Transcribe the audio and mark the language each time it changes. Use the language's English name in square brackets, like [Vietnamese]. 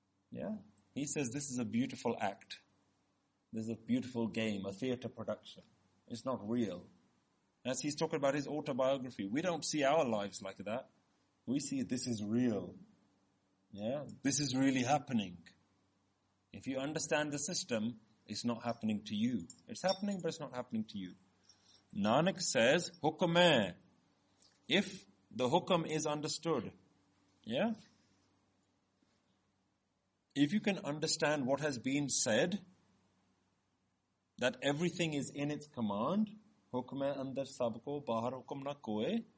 [English] Yeah? He says this is a beautiful act. This is a beautiful game, a theater production. It's not real. As he's talking about his autobiography, we don't see our lives like that. We see this is real. Yeah? This is really happening. If you understand the system, it's not happening to you. It's happening, but it's not happening to you. Nanak says, [Punjabi] ਹੁਕਮ ਹੈ. [English] If the hukam is understood, yeah? If you can understand what has been said, that everything is in its command, [Punjabi] hukam hai andar sab ko bahar hukam na koi.